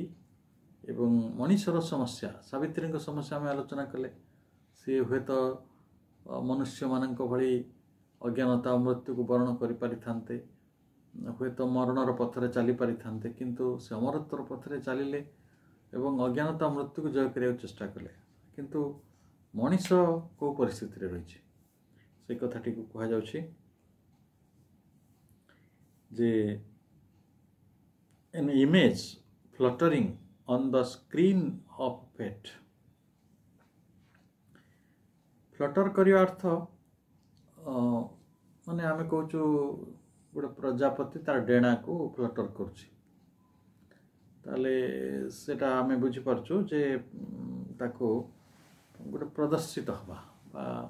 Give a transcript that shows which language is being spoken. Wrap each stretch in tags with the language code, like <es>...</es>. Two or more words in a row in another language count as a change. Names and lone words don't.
<or>ଏବଂ ମଣିଷର ସମସ୍ୟା, ସାବିତ୍ରୀଙ୍କ ସମସ୍ୟା ଆମେ ଆଲୋଚନା କଲେ, ସେ ହୁଏତ ମନୁଷ୍ୟମାନଙ୍କ ଭଳି ଅଜ୍ଞାନତା ମୃତ୍ୟୁକୁ ବରଣ କରିପାରିଥାନ୍ତେ, ହୁଏତ ମରଣର ପଥରେ ଚାଲିପାରିଥାନ୍ତେ, କିନ୍ତୁ ସେ ଅମରତ୍ୱର ପଥରେ ଚାଲିଲେ ଏବଂ ଅଜ୍ଞାନତା ମୃତ୍ୟୁକୁ ଜୟ କରିବାକୁ ଚେଷ୍ଟା କଲେ। କିନ୍ତୁ ମଣିଷ କେଉଁ ପରିସ୍ଥିତିରେ ରହିଛି ସେ କଥାଟିକୁ କୁହାଯାଉଛି ଯେ</or> <en>an image fluttering on the screen of fate.</en> <or>ଫ୍ଲଟର କରିବା ଅର୍ଥ ମାନେ ଆମେ କହୁଛୁ ଗୋଟେ ପ୍ରଜାପତି ତାର ଡେଣାକୁ ଫ୍ଲଟର କରୁଛି, ତାହେଲେ ସେଟା ଆମେ ବୁଝିପାରୁଛୁ ଯେ ତାକୁ ଗୋଟେ ପ୍ରଦର୍ଶିତ ହେବା ବା</or>